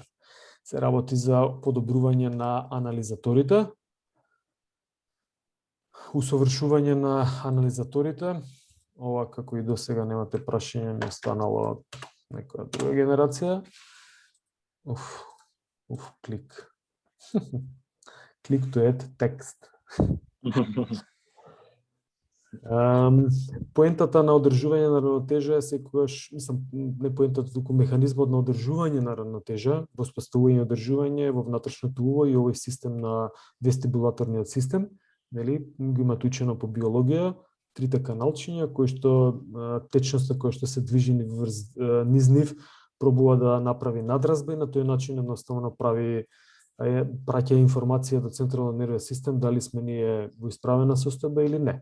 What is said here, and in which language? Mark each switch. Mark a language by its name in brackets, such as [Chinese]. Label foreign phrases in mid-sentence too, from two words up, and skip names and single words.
[Macedonian] Се работи за подобрување на анализаторите, усовршување на анализаторите. Ова, како и досега немате прашање, ми станало некоја друга генерација. Клик. [English] Click to add text. [Macedonian] Поентата на одржување на равнотежа е секогаш, мислам, не поентата, туку механизмот на одржување на равнотежа, воспоставување и одржување во внатрешното уво и овој систем на вестибулаторниот систем, нели, го имате учено по биологија, трите каналчиња кои што течноста која што се движи низ нив пробува да направи надразба и на тој начин едноставно праќа информација до централниот нервен систем дали сме ние во исправена состојба или не.